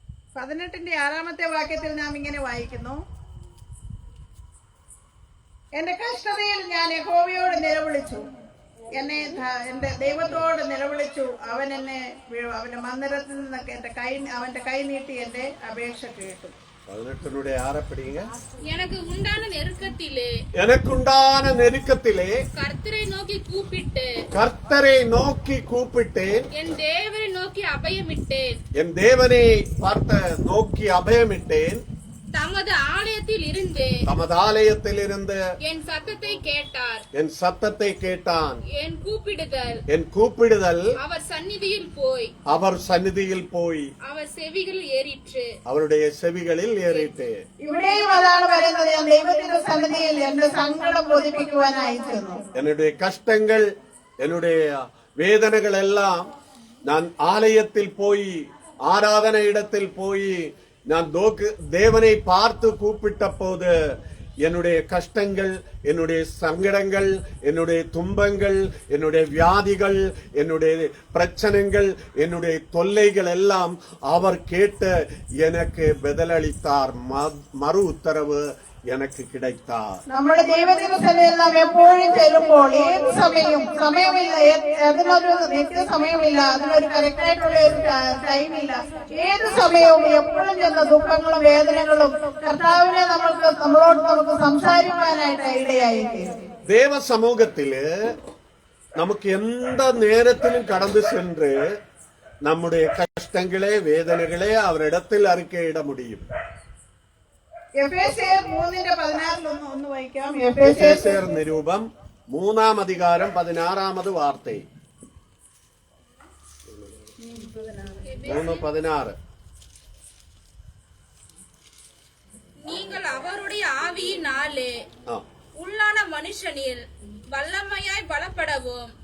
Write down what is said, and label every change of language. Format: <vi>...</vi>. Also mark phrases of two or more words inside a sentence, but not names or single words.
<ml>18-ാമത്തെ വാക്യത്തിൽ നാം ഇങ്ങനെ വായിക്കുന്നു, എന്റെ കഷ്ടതയിൽ ഞാൻ യഹോവയോട് നിലവിളിച്ചു, എന്റെ ദൈവത്തോട് നിലവിളിച്ചു. അവന്റെ മന്ദിരത്തിൽ നിന്നൊക്കെ അവന്റെ കൈ നീട്ടി എന്റെ അപേക്ഷ കേട്ടു.</ml> <ta>18 படிங்க. எனக்கு உண்டான நெருக்கத்திலே கர்த்தரை நோக்கி கூப்பிட்டேன். என் தேவனை நோக்கி அபயமிட்டேன். என் தேவனை பார்த்து நோக்கி அபயமிட்டேன். தமது ஆலயத்தில் இருந்து என் சத்தத்தை கேட்டான். என் கூப்பிடுதல் அவர் சந்நிதியில் போய் அவர் செவிகளில் ஏறிற்று. அவருடைய செவிகளில் ஏறிட்டு.</ta> <ml>ഇവിടെയും അതാണ് പറയുന്നത്, ഞാൻ ദൈവത്തിന്റെ സന്നിധിയിൽ എന്റെ സങ്കടം ബോധിപ്പിക്കുവാനായി ചെന്നു.</ml> <ta>என்னுடைய கஷ்டங்கள், என்னுடைய வேதனைகள் எல்லாம் நான் ஆலயத்தில் போய், ஆராதனை இடத்தில் போய் நான் தேவனை பார்த்து கூப்பிட்ட போது என்னுடைய கஷ்டங்கள், என்னுடைய சங்கடங்கள், என்னுடைய துன்பங்கள், என்னுடைய வியாதிகள், என்னுடைய பிரச்சனைகள், என்னுடைய தொல்லைகள் எல்லாம் அவர் கேட்டு எனக்கு பதிலளித்தார். மறு உத்தரவு எனக்கு கிடைத்தார்.</ta> <ml>നമ്മുടെ ദൈവദിവസത്തിൽ നാം എപ്പോഴും ചെല്ലുമ്പോൾ ഏത് സമയമില്ല, അതിനൊരു നിത്യസമയമില്ല, അതിനൊരു കറക്റ്റായിട്ടുള്ള ഒരു ടൈമില്ല. ഏത് സമയവും എപ്പോഴും ചെന്ന ദുഃഖങ്ങളും വേദനകളും കർത്താവിനെ നമുക്ക് സംസാരിക്കാനായിട്ട് ഇടയായിരിക്കും.</ml> <ta>தேவ சமூகத்திலே நமக்கு எந்த நேரத்திலும் கடந்து சென்று நம்முடைய கஷ்டங்களே, வேதனைகளே அவரிடத்தில் அறிக்கையிட முடியும்.</ta> <ml>എഫേസ്യർ 3:16 വായിക്കാം. എഫേസ്യർ നിരൂപം 3-ാം അധികാരം 16-ാമത് വാർത്ത. 3:16.</ml> <ta>நீங்கள் அவருடைய ஆவியினாலே உள்ளான மனுஷனில் வல்லமையாய் பலப்படவும்.</ta>